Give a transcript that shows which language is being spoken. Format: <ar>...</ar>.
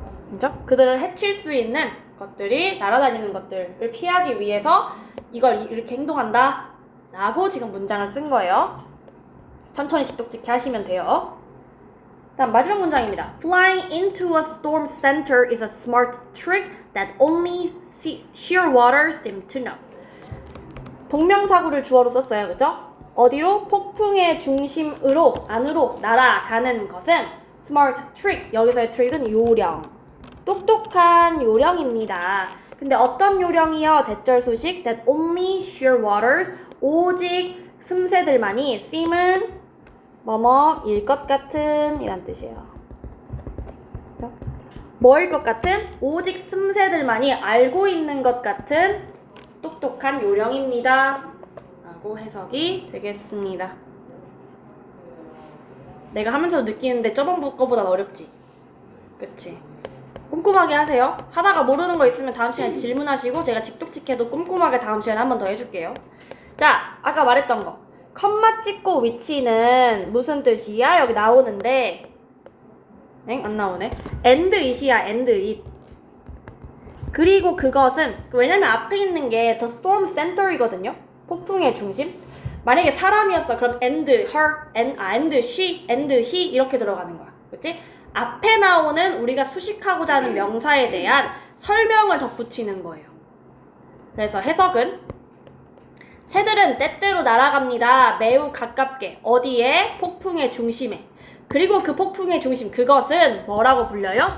<ko>그죠? 그들을 해칠 수 있는 것들이 날아다니는 것들을 피하기 위해서 이걸 이렇게 행동한다 라고 지금 문장을 쓴 거예요. 천천히 직독직해 하시면 돼요. 다음 마지막 문장입니다.</ko> <en>Flying into a storm center is a smart trick that only sheer water seem to know.</en> <ko>동명사구를 주어로 썼어요. 그죠? 어디로? 폭풍의 중심으로 안으로 날아가는 것은 smart trick. 여기서의 trick은 요령. 똑똑한 요령입니다. 근데 어떤 요령이요? 대절 수식</ko> <en>that only sheer waters.</en> <ko>오직 슴새들만이 seem은 뭐뭐일 것 같은 이란 뜻이에요. 뭐일 것 같은? 오직 슴새들만이 알고 있는 것 같은 똑똑한 요령입니다. 라고 해석이 되겠습니다. 내가 하면서 느끼는데 저번 거보단 어렵지? 그치? 꼼꼼하게 하세요. 하다가 모르는 거 있으면 다음 시간에 질문하시고 제가 직독직해도 꼼꼼하게 다음 시간에 한 번 더 해줄게요. 자, 아까 말했던 거. 컴마 찍고 위치는 무슨 뜻이야? 여기 나오는데 안 나오네.</ko> <en>and it이야. and it.</en> <ko>그리고 그것은 왜냐면 앞에 있는 게 the storm center이거든요. 폭풍의 중심. 만약에 사람이었어. 그럼</ko> <en>and her, and she, and he</en> <ko>이렇게 들어가는 거야. 그치? 앞에 나오는 우리가 수식하고자 하는 명사에 대한 설명을 덧붙이는 거예요. 그래서 해석은 새들은 때때로 날아갑니다. 매우 가깝게. 어디에? 폭풍의 중심에. 그리고 그 폭풍의 중심, 그것은 뭐라고 불려요?</ko>